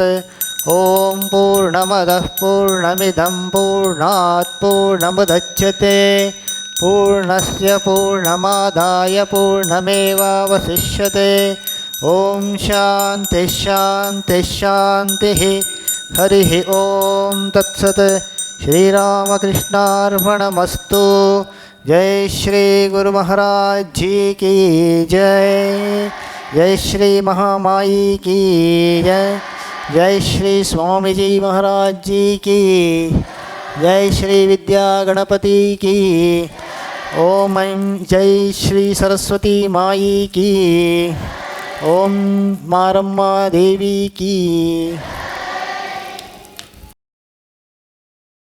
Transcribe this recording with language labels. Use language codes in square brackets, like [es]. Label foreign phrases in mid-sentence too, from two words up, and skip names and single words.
[sa] ॐ पूर्णमदः पूर्णमिदं पूर्णात् पूर्णमुदच्यते पूर्णस्य पूर्णमादाय पूर्णमेवावशिष्यते। ॐ शान्तिः शान्तिः शान्तिः। हरिः ॐ तत्सत्। श्रीरामकृष्णार्पणमस्तु। [hi] जय श्री गुरु महाराज जी की जय। जय श्री महामाई की जय। जय श्री स्वामी जी महाराज जी की जय। श्री विद्या गणपति की। ओम ऐं जय श्री सरस्वती माई की। ओम मारम्मा देवी की।